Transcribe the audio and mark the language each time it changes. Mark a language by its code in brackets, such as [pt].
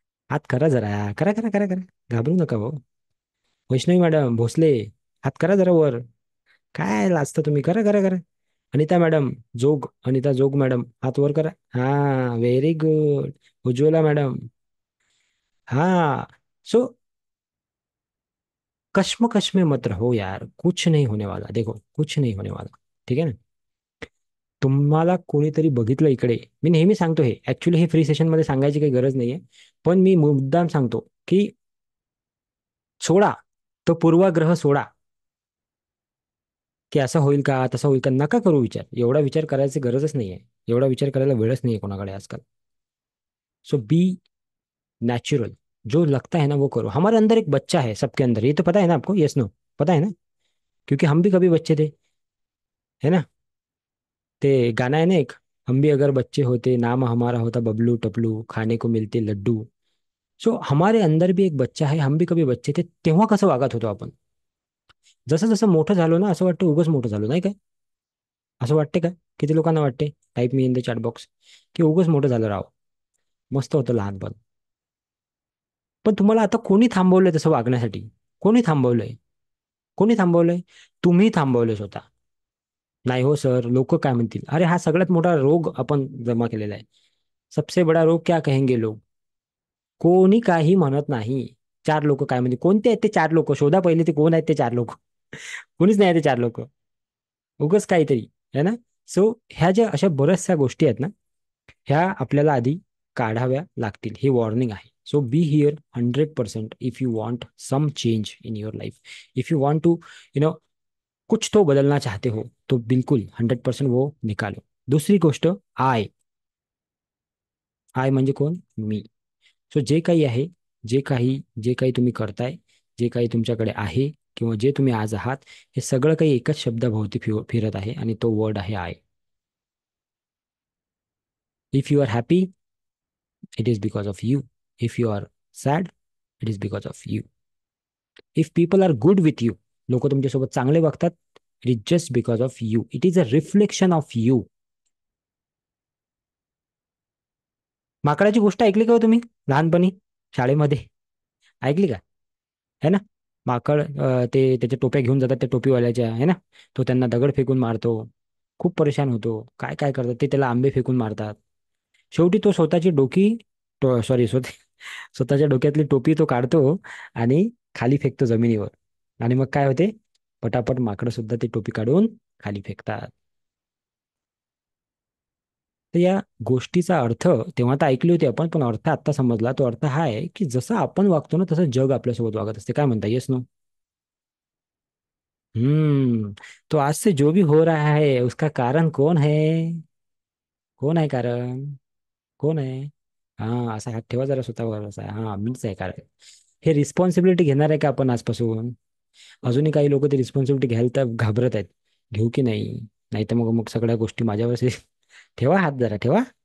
[mr] हात करा जरा, करा करा करा करा, घाबरू नका भाऊ. वैष्णवी मॅडम भोसले, हात करा जरा वर. काय लाजता तुम्ही, करा करा करा. अनिता मॅडम जोग, अनिता जोग मॅडम, हात वर करा. हा, व्हेरी गुड. उज्ज्वला मॅडम. हाँ. [hi] सो कश्मकश में मत रहो यार, कुछ नहीं होने वाला, देखो कुछ नहीं होने वाला. ठीक है ना? [mr] तुम्हाला कोणीतरी बघितलं इकडे, मी नेहमी सांगतो हे, ऍक्च्युली हे फ्री सेशन मध्ये सांगायची काही गरज नाहीये, पण मी मुद्दाम सांगतो की सोडा, तो पूर्वाग्रह सोडा की असं होईल का, तसं होईल का. नका करू विचार, एवढा विचार करायची गरजच नाहीये. एवढा विचार करायला वेळच नाहीये कोणाकडे आजकाल. [en] So be natural. [hi] जो लगता है ना वो करो. हमारे अंदर एक बच्चा है, सबके अंदर, ये तो पता है ना आपको? Yes no? पता है ना? क्योंकि हम भी कभी बच्चे थे, है ना? [mr] ते गाणं आहे ना एक, [hi] हम भी अगर बच्चे होते, नाम हमारा होता बबलू टपलू, खाने को मिलते लड्डू. सो हमारे अंदर भी एक बच्चा आहे, हम भी कभी बच्चे थे. [mr] तेव्हा कसं वागत होतो आपण. जसं जसं मोठं झालो ना, असं वाटतं उगाच मोठं झालो नाही काय. असं वाटते का? किती लोकांना वाटते, [en] type मी in the chat box, [mr] की उगाच मोठं झालं राव, मस्त होतं लहानपण. पण तुम्हाला आता कोणी थांबवलंय तसं वागण्यासाठी? कोणी थांबवलंय? कोणी थांबवलंय? तुम्ही थांबवलंय स्वतः. नाही हो सर, लोक काय म्हणतील, अरे हा सगळ्यात मोठा रोग आपण जमा केलेला आहे. [hi] सबसे बडा रोग क्या कहेंगे लोग. [mr] कोणी काही म्हणत नाही. चार लोक काय म्हणतील, कोणते आहेत ते चार लोक, शोधा पहिले ते कोण आहेत ते चार लोक. कोणीच नाही आहे ते चार लोक. उगच काहीतरी, है ना. सो ह्या ज्या अशा बऱ्याचशा गोष्टी आहेत ना, ह्या आपल्याला आधी काढाव्या लागतील. ही वॉर्निंग आहे. [en] So be here 100% if you want some change in your life. If you want to, you know, [hi] कुछ तो बदलना चाहते हो, तो बिल्कुल 100% वो निकालो. [mr] दुसरी गोष्ट, आय. आय म्हणजे कोण? मी. सो जे काही आहे, जे काही तुम्ही करताय, जे काही तुमच्याकडे आहे, किंवा जे तुम्ही आज आहात, हे सगळं काही एकच शब्दाभोवती फिरत आहे, आणि तो वर्ड आहे I. [en] If you are happy, it is because of you. If you are sad, it is because of you. If people are good with you, [mr] लोक तुमच्यासोबत चांगले वागतात, [en] It is just because of you. It is a reflection of you. [mr] माकडाची गोष्ट ऐकली का हो तुम्ही लहानपणी, शाळेमध्ये? ऐकली का? है ना. माकड, ते त्याच्या टोप्या घेऊन जातात त्या टोपीवाल्याच्या, है ना. तो त्यांना दगड फेकून मारतो. खूप परेशान होतो. काय काय करतात ते, त्याला आंबे फेकून मारतात. शेवटी तो स्वतःची डोकी, सॉरी, स्वतःच्या डोक्यातली टोपी तो काढतो, आणि खाली फेकतो जमिनीवर. आणि मग काय होते, पटापट माकडं सुद्धा ती टोपी काढून खाली फेकतात. तर या गोष्टीचा अर्थ तेव्हा तर ऐकली होती आपण, पण अर्थ आत्ता समजला. तो अर्थ हा आहे की जसं आपण वागतो ना, तसं जग आपल्यासोबत वागत असते. काय म्हणता, येस नो? [hi] तो आज से जो भी हो रहा है उसका कारण कौन है? [mr] कौन आहे कारण? कोण आहे? हा, असा हात ठेवा जरा स्वतःवर, असा, हा मीच आहे कारण. हे रिस्पॉन्सिबिलिटी घेणार आहे का आपण आजपासून? अजूनही काही लोक ते रिस्पॉन्सिबिलिटी घ्यायला तर घाबरत आहेत. घेऊ की नाही? नाही तर मग मग सगळ्या गोष्टी माझ्यावर ठेवा हात जरा ठेवा.